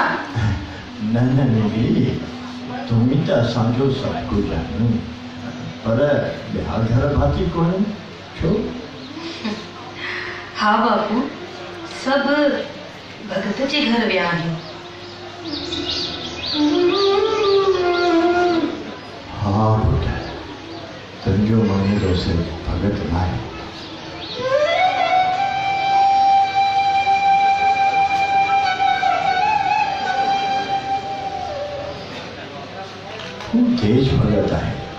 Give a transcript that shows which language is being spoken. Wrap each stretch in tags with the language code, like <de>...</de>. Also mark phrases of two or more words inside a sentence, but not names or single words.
<sd>न बेबी</sd> <hi>तुम ही तो</hi> <sd>असांजो सब कुछ जानो पर ॿिया घर भाती कोन छो? हाँ बापू सब भगत जे घर विया आहियूं। हाँ बेटा तुंहिंजो महीनो से भगत नाहे। तेज भगत आहे।</sd>